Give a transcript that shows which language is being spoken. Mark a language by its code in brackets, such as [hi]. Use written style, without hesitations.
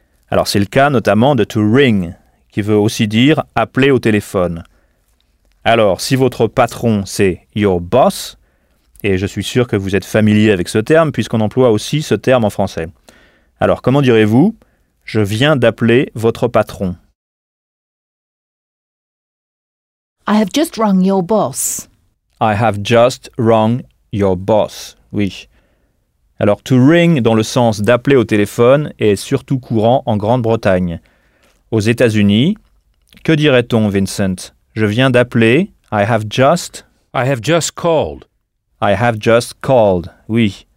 [fr] Alors c'est le cas notamment de « to ring », qui veut aussi dire « appeler au téléphone ». Alors, si votre patron c'est « your boss », et je suis sûr que vous êtes familier avec ce terme, puisqu'on emploie aussi ce terme en français. Alors, comment direz-vous « je viens d'appeler votre patron ». [en] I have just rung your boss. I have just rung your boss. [fr] Oui. Alors, to ring dans le sens d'appeler au téléphone est surtout courant en Grande-Bretagne. Aux États-Unis, que dirait-on, Vincent? Je viens d'appeler. [en] I have just. I have just called. I have just called. [fr] Oui.